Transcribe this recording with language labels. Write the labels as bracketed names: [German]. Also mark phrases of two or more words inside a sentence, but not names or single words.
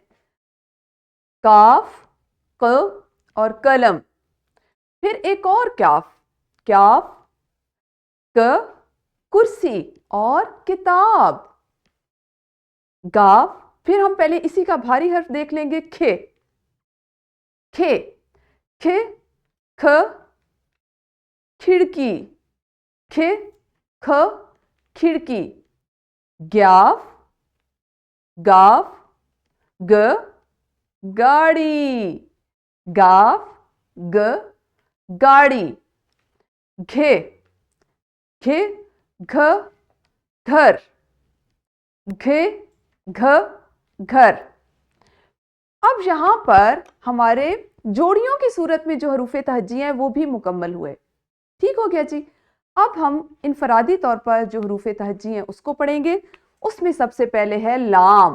[Urdu] کاف ق اور قلم. پھر ایک اور کاف کاف ک کرسی اور کتاب. گاف. پھر ہم پہلے اسی کا بھاری حرف دیکھ لیں گے کھے. کھے کھے کھ کھڑکی. کھے کھ کھڑکی. گیاف گاف گ گاڑی. گاف گ گاڑی. گھے گھے گھ گھر. گھے گھ گھر. اب یہاں پر ہمارے جوڑیوں کی صورت میں جو حروف تہجی ہیں وہ بھی مکمل ہوئے. ٹھیک ہو گیا جی. اب ہم انفرادی طور پر جو حروف تہجی ہیں اس کو پڑھیں گے. اس میں سب سے پہلے ہے لام.